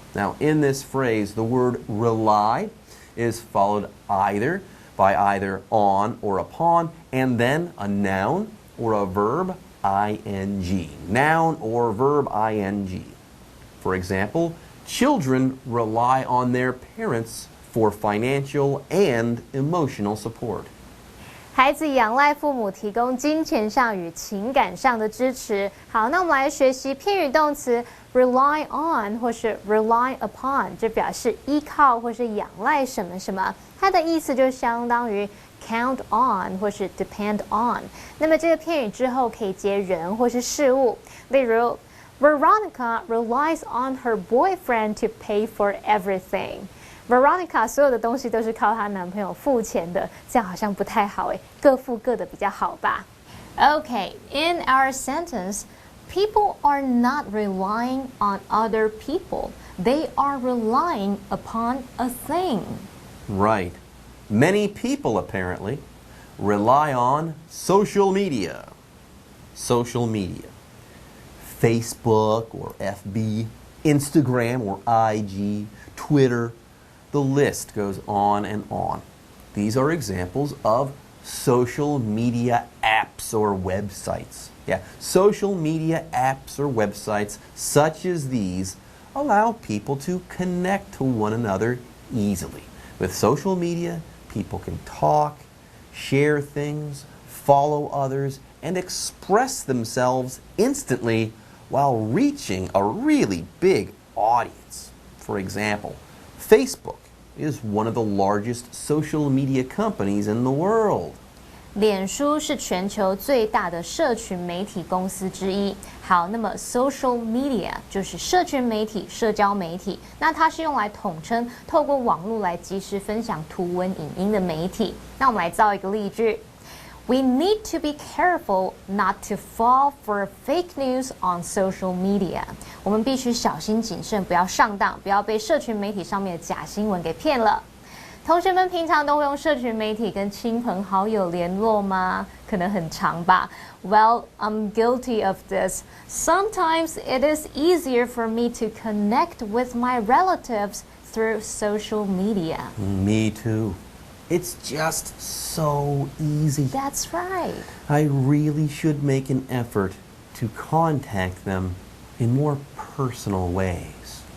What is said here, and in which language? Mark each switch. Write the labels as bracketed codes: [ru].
[en] Now, in this phrase, the word rely is followed either by either on or upon, and then a noun or a verb, ing. Noun or verb, ing. For example, children rely on their parents for financial and emotional support. [zh] 孩子仰赖父母提供金钱上与情感上的支持。好，那我们来学习片语动词 rely on 或是 rely upon， 这表示依靠或是仰赖什么什么，它的意思就相当于 count on 或是 depend on。那么这个片语之后可以接人或是事物，例如 [en] Veronica relies on her boyfriend to pay for everything。 [zh] Veronica 所有的东西都是靠她男朋友付钱的，这样好像不太好诶，各付各的比较好吧。 [en] Okay, in our sentence, people are not relying on other people. They are relying upon a thing. Right. Many people, apparently, rely on social media. Social media. Facebook or FB, Instagram or IG, Twitter. The list goes on and on. These are examples of social media apps or websites. Yeah, social media apps or websites such as these allow people to connect to one another easily. With social media, people can talk, share things, follow others, and express themselves instantly while reaching a really big audience. For example, Facebook is one of the largest social media companies in the world. [zh] 脸书是全球最大的社群媒体公司之一。好，那么 social media 就是社群媒体、社交媒体，那它是用来统称透过网络来及时分享图文、影音的媒体。那我们来造一个例句。 [en] We need to be careful not to fall for fake news on social media. [zh] 我们必须小心谨慎，不要上当，不要被社群媒体上面的假新闻给骗了。同学们平常都会用社群媒体跟亲朋好友联络吗？可能很长吧。 [en] Well, I'm guilty of this. Sometimes it is easier for me to connect with my relatives through social media. Me too. It's just so easy. That's right. I really should make an effort to contact them in more personal ways.